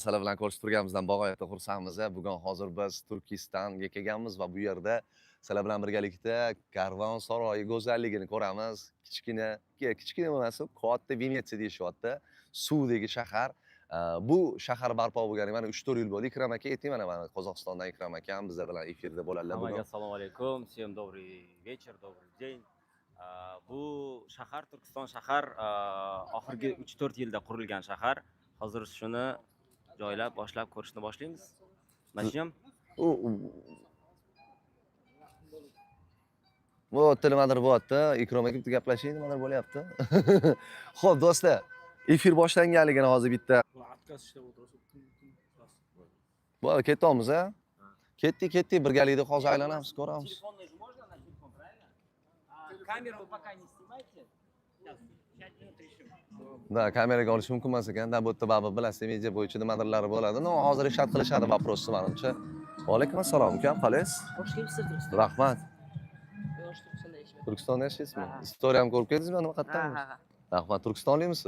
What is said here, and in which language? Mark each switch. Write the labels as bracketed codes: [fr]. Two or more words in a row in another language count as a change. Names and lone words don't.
[uz] Sizlar bilan ko'rishib turganimizdan bag'oyatda xursandmiz. Bugun hozir biz Turkistonga kelganmiz va bu yerda sizlar bilan birgalikda Karvon saroyi go'zalligini ko'ramiz. Kichkina emas, katta Venetsiya deyishyapti. Suvdagi shahar. Bu shahar barpo bo'lganiga mana 3-4 yil bo'ldi. Ikram aka ayting, mana Qozog'istondan Ikram akam bizlar bilan efirda bo'ladilar bugun. Hammaga assalomu alaykum. [ru] Всем добрый вечер, добрый день. [uz] Bu shahar Turkiston shahar oxirgi 3-4 yilda qurilgan shahar. Hozir shuni joylab boshlab ko'rishni boshlaymiz. [ru] Начнем. [uz] Bu nimadir bo'lyapti. Ikrom aka bitta gaplashing, nimadir bo'lyapti. Xo'p, do'stlar, efir boshlanganligini hozir bitta. Bo'ldi, ketamiz, ha? Ketdik, birgalikda hozir aylanamiz, ko'ramiz. [ru] Камеру вы пока не снимайте. Сейчас 5 минут решим. [uz] Da, kameraga olish mumkin emas ekan. Da, bu yerda baribir bilasiz, media bo'yicha nimadirlari bo'ladi. No, hozir ishlab qilishadi vопросы menimcha. Va alaykum assalom, ukam, qalaysiz? [tr] Hoş geldingiz Turkiston. [uz] Rahmat. [tr] Ben hoş Turkiston'da yaşıyorum. [uz] Turkistonda yashaysizmi? Ha. Istoriyamni ko'rib keldingizmi? Nima Ha qayerdan? ha ha. Rahmat, Turkistonlikmisiz?